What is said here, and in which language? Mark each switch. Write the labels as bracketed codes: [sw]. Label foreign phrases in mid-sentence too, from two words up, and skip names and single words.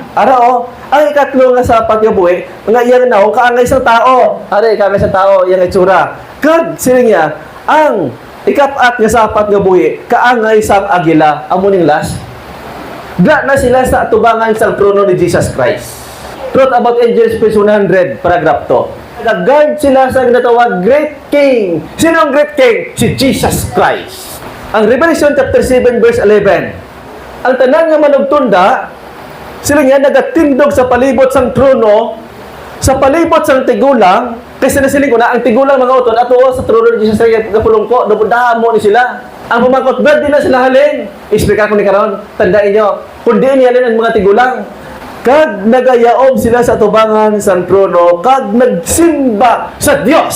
[hil] Ara ang ikatlo nga sapat nga buhi, nga iyang naong kaangay isang tao. Ara kaangay isang tao iyang itsura. Kag sila niya, ang ikapat nga sapat nga buhi, kaangay isang agila. Amo ning last. Na sila sa atubangan sa trono ni Jesus Christ. [en] Truth about angels, page 100, paragraph 2. [hil] Nag-guard sila sa ginatawag Great King. Sino ang Great King? Si Jesus Christ. Ang Revelation chapter 7, verse 11. Ang tanan nga manugtunda, sila nga nagatindog sa palibot sang trono, sa palibot sang tigulang, kasi nasiling ko na, ang tigulang mga utod, ato sa trono ni Jesus Christ, kapulong ko, damo ni sila. Ang pumangkot, brad, di na sila halin. Explica ko ni karon, tandaan nyo, kung di halin ang mga tigulang, kag nagayaob sila sa tubangan sa trono, kag nagsimba sa Dios.